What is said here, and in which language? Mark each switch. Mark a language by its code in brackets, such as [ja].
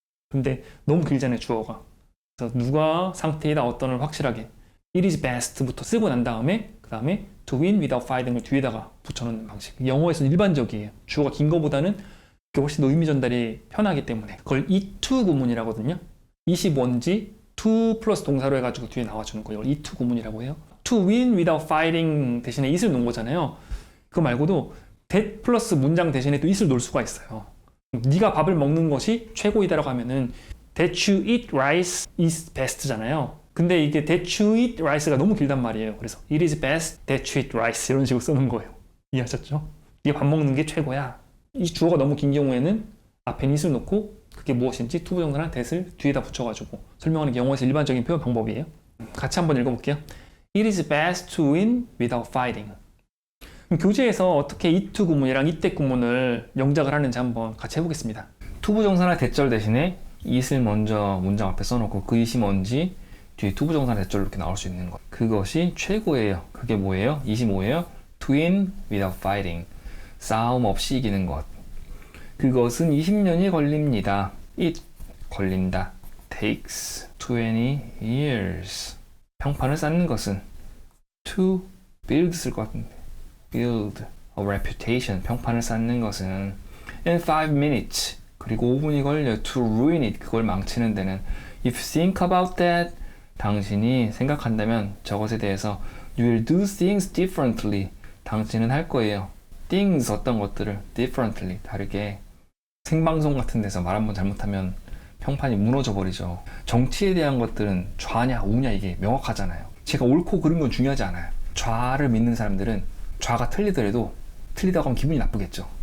[ko] 근데 너무 길잖아요, 주어가. 그래서 누가 상태이다 어떤을 확실하게 [en] it is best [ko] 부터 쓰고 난 다음에 그 다음에 [en] to win without fighting [ko] 을 뒤에다가 붙여놓는 방식. 영어에서는 일반적이에요. 주어가 긴 거보다는 그게 훨씬 더 의미 전달이 편하기 때문에 그걸 it to 구문이라고 하거든요. it이 뭔지 to 플러스 동사로 해가지고 뒤에 나와주는 거예요. it to 구문이라고 해요. [en] to win without fighting [ko] 대신에 it을 놓은 거잖아요. 그거 말고도 that 플러스 문장 대신에 또 it을 놓을 수가 있어요. 네가 밥을 먹는 것이 최고이다라고 하면은 [en] that you eat rice is best [ko] 잖아요. 근데 이게 [en] that you eat rice [ko] 가 너무 길단 말이에요. 그래서 [en] it is best that you eat rice [ko] 이런 식으로 쓰는 거예요. 이해하셨죠? 이게 밥 먹는 게 최고야. 이 주어가 너무 긴 경우에는 앞에 it을 놓고 그게 무엇인지 투부정사나 that을 뒤에다 붙여가지고 설명하는 게 영어에서 일반적인 표현 방법이에요. 같이 한번 읽어볼게요. [en] It is best to win without fighting. [ko] 그럼 교재에서 어떻게 it to 구문이랑 it that 구문을 영작을 하는지 한번 같이 해보겠습니다. 투부정사나 that절 대신에 it을 먼저 문장 앞에 써놓고 그 it이 뭔지 뒤에 투부정사나 that절로 이렇게 나올 수 있는 것. 그것이 최고예요. 그게 뭐예요? it이 뭐예요? [en] To win without fighting. [ko] 싸움 없이 이기는 것. 그것은 20년이 걸립니다. [en] it [ko] 걸린다. [en] takes 20 years. [ko] 평판을 쌓는 것은 [en] to build [ko] 쓸 것 같은데 [en] build a reputation. [ko] 평판을 쌓는 것은 [en] in 5 minutes. [ko] 그리고 5분이 걸려 [en] to ruin it. [ko] 그걸 망치는 데는 [en] if you think about that. [ko] 당신이 생각한다면 저것에 대해서 [en] you will do things differently. [ko] 당신은 할 거예요. things 어떤 것들을 differently 다르게. 생방송 같은 데서 말 한번 잘못하면 평판이 무너져 버리죠. 정치에 대한 것들은 좌냐 우냐 이게 명확하잖아요. 제가 옳고 그른 건 중요하지 않아요. 좌를 믿는 사람들은 좌가 틀리더라도 틀리다고 하면 기분이 나쁘겠죠.